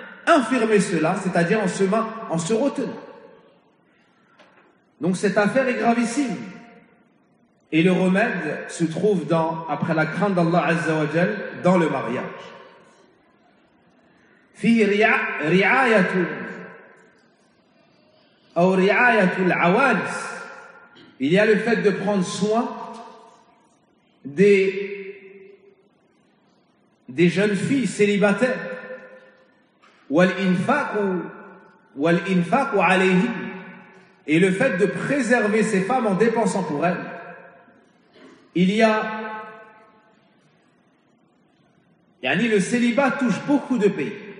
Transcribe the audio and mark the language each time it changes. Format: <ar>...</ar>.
<fr>infirmer cela, c'est-à-dire en se retenant. Donc cette affaire est gravissime. Et le remède se trouve dans, après la crainte d'Allah Azza wa Jal, dans le mariage.</fr> <ar>فيه رعاية أو رعاية العوانس.</ar> <fr>Il y a le fait de prendre soin des jeunes filles célibataires.</fr> <ar>والإنفاق عليهم.</ar> <fr>Et le fait de préserver ces femmes en dépensant pour elles. Il y a, yani le célibat touche beaucoup de pays.</fr>